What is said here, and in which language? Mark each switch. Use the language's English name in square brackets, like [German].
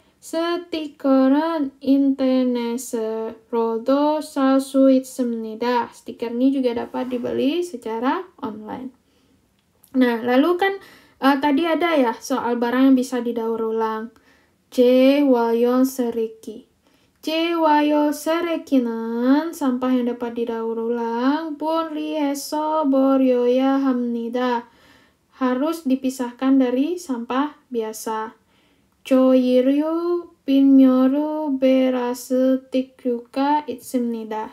[Korean] 스티커는 인터넷으로도 살 수 있습니다. [Indonesian] Stiker ini juga dapat dibeli secara online. Nah, lalu kan tadi ada ya soal barang yang bisa didaur ulang. [Korean] 재활용 쓰레기. 재활용 쓰레기는 [Indonesian] sampah yang dapat didaur ulang [Korean] 분리해서 버려야 합니다. [Indonesian] Harus dipisahkan dari sampah biasa. [Korean] 조이류, 빈면류, 플라스틱류가 있습니다.